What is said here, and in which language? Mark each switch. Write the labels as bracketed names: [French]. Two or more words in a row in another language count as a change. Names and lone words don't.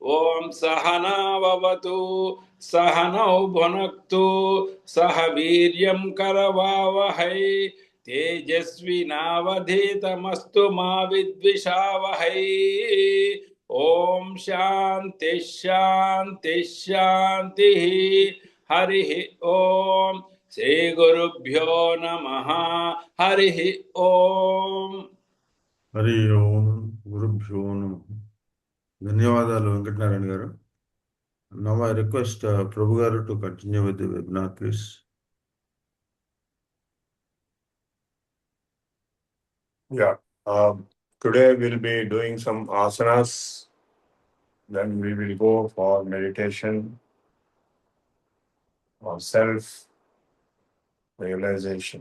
[Sanskrit] ॐ सहनाववतु सहनौ भुनक्तु सह वीर्यं करवावहै तेजस्विनावधीतमस्तु मा विद्विषावहै ॐ शान्ति शान्ति शान्तिः हरिः ॐ श्रीगुरुभ्यो नमः हरिः ॐ హరి ఓం గురుభ్యో నమః. [Telugu] ధన్యవాదాలు వెంకటనారాయణ గారు. [English] Now I request Prabhu garu to continue with the webinar, please. Yeah. Today we'll be doing some asanas. Then we will go for meditation or self-realization.